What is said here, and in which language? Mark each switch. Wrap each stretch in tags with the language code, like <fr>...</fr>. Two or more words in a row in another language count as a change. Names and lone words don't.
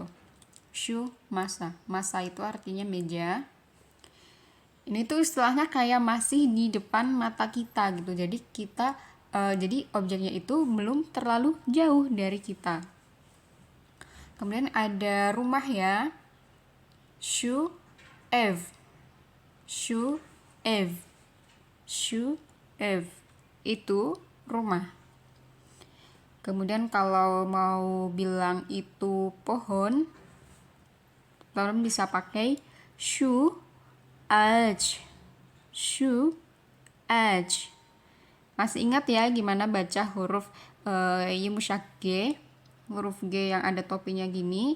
<tr>Shu masa.</tr> <id>Masa itu artinya meja. Ini tuh istilahnya kayak masih di depan mata kita gitu. Jadi kita jadi objeknya itu belum terlalu jauh dari kita. Kemudian ada rumah ya.</id> <tr>Shu ev. Shu ev. Shu ev.</tr> <id>Itu rumah. Kemudian kalau mau bilang itu pohon, teman bisa pakai</id> <tr>shu aj. Shu aj.</tr> <id>Masih ingat ya gimana baca huruf yumshak G, huruf G yang ada topinya gini.</id>